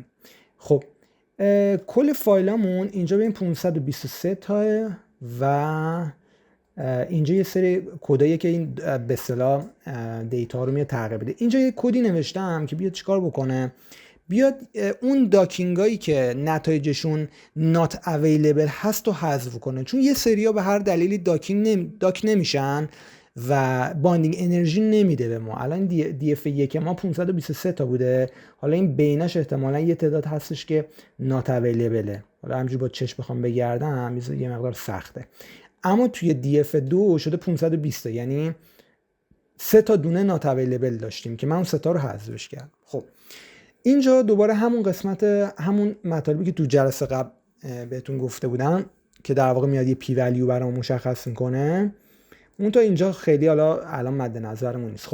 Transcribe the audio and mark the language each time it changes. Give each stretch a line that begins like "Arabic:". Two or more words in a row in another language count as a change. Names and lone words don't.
Persian: خب کل فایلامون اینجا به این 523 تا و اینجا یه سری کدایی که این به اصطلاح دیتا رو میاد تغییر بده. اینجا یه کدی نوشتم که بیاد چیکار بکنه، بیاد اون داکینگایی که نتایجشون
English: not available
Persian: هست رو حذف کنه، چون یه سریا به هر دلیلی داک نمیشن و
English: binding energy
Persian: نمیده به ما. الان دی اف 1 ما 523 تا بوده، حالا این بینش احتمالا یه تعداد هستش که
English: not available.
Persian: حالا همینجوری با چشم بخوام بگردم یه مقدار سخته، اما توی DF2 شده 520 تا، یعنی 3 تا دونه
English: not available
Persian: داشتیم که من اون 3 تا رو حذفش کردم. خب اینجا دوباره همون قسمت، همون مطالبی که تو جلسه قبل بهتون گفته بودم که در واقع میاد یه
English: p-value
Persian: برام مشخص میکنه، اون تا اینجا خیلی حالا الان مد نظرمون نیست.